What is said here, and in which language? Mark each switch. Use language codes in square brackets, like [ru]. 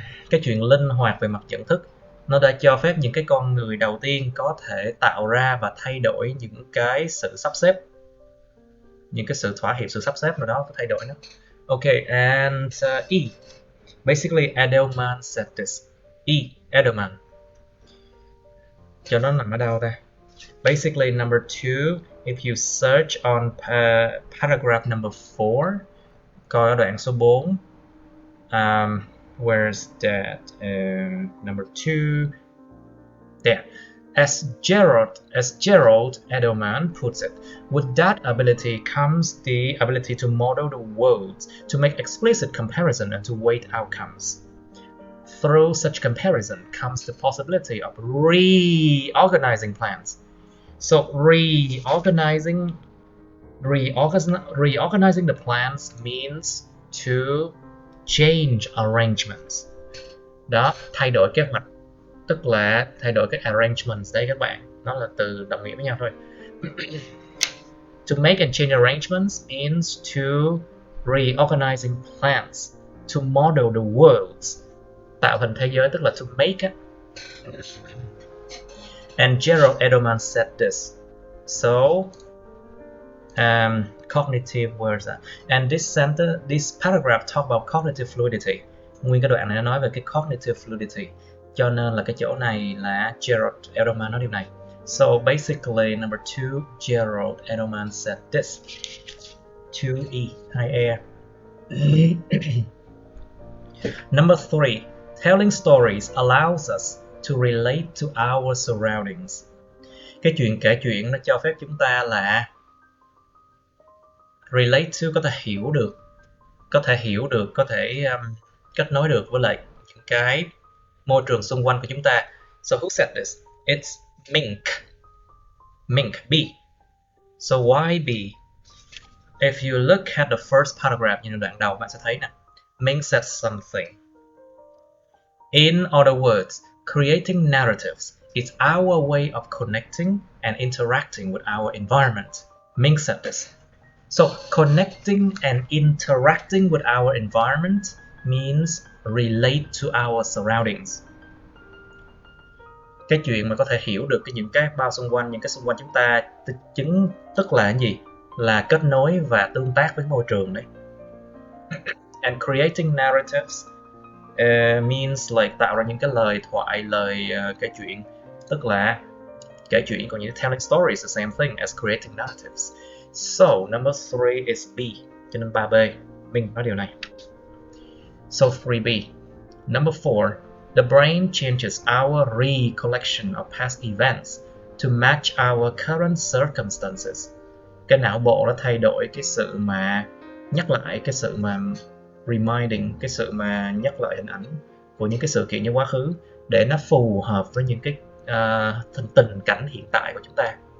[vi] Cái chuyện linh hoạt về mặt nhận thức, nó đã cho phép những cái con người đầu tiên có thể tạo ra và thay đổi những cái sự sắp xếp, những cái sự thỏa hiệp, sự sắp xếp nào đó, thay đổi nó. [en] Okay, and E. Basically, Edelman said this. [vi] E. Edelman. Cho nó nằm ở đâu ta? [en] Basically, number 2, if you search on paragraph number 4, [vi] coi ở đoạn số 4, [en] Where's that? Number 2. There. As Gerald Edelman puts it, with that ability comes the ability to model the world, to make explicit comparison and to weight outcomes. Through such comparison comes the possibility of reorganizing plans. So reorganizing the plans means to change arrangements. [vi] Đó, thay đổi kế hoạch, tức là thay đổi cái arrangements đây các bạn. Nó là từ đồng nghĩa với nhau thôi. [en] To make and change arrangements means to reorganizing plans, to model the world. [vi] Tạo hình thế giới tức là [en] to make it. And Gerald Edelman said this. So cognitive words. And this paragraph talk about cognitive fluidity. [vi] Nguyên cái đoạn này nó nói về cái cognitive fluidity. Cho nên là cái chỗ này là Gerald Edelman nói điều này. [en] So basically number 2, Gerald Edelman said this. 2E, 2E. Number 3, telling stories allows us to relate to our surroundings. [vi] Cái chuyện kể chuyện nó cho phép chúng ta là [en] relate to, [vi] có thể hiểu được, có thể kết nối được với lại những cái môi trường xung quanh của chúng ta. [en] So who said this? It's Mink, B. So why B? If you look at the first paragraph, [vi] như đoạn đầu bạn sẽ thấy nè. [en] Mink said something. In other words, creating narratives is our way of connecting and interacting with our environment. Mink said this. So connecting and interacting with our environment means relate to our surroundings. [vi] Cái chuyện mà có thể hiểu được những cái bao xung quanh, những cái xung quanh chúng ta, tức là cái gì? Là kết nối và tương tác với môi trường đấy. [en] And creating narratives means like [vi] tạo ra những cái lời thoại, kể chuyện, tức là kể chuyện, còn như [en] telling stories the same thing as creating narratives. So number 3 is B, [vi] cho nên 3B. Mình nói điều này. [en] So 3B. Number 4, the brain changes our recollection of past events to match our current circumstances. [vi] Cái não bộ nó thay đổi cái sự mà nhắc lại, cái sự mà reminding, cái sự mà nhắc lại hình ảnh của những cái sự kiện trong quá khứ để nó phù hợp với những cái tình cảnh hiện tại của chúng ta.